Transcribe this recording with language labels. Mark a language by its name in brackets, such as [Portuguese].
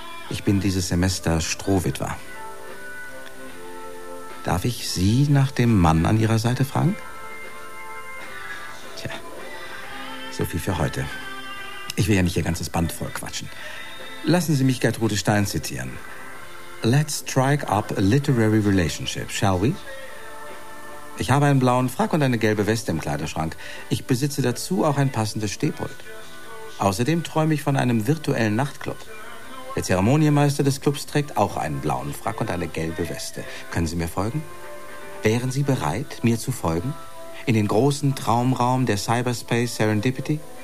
[German] Ich bin dieses Semester Strohwitwer. Darf ich Sie nach dem Mann an Ihrer Seite fragen? Tja, so viel für heute. Ich will ja nicht Ihr ganzes Band voll quatschen. Lassen Sie mich Gertrude Stein zitieren. [English] Let's strike up a literary relationship, shall we? [German] Ich habe einen blauen Frack und eine gelbe Weste im Kleiderschrank. Ich besitze dazu auch ein passendes Stehpult. Außerdem träume ich von einem virtuellen Nachtclub. Der Zeremoniemeister des Clubs trägt auch einen blauen Frack und eine gelbe Weste. Können Sie mir folgen? Wären Sie bereit, mir zu folgen? In den großen Traumraum der Cyberspace Serendipity?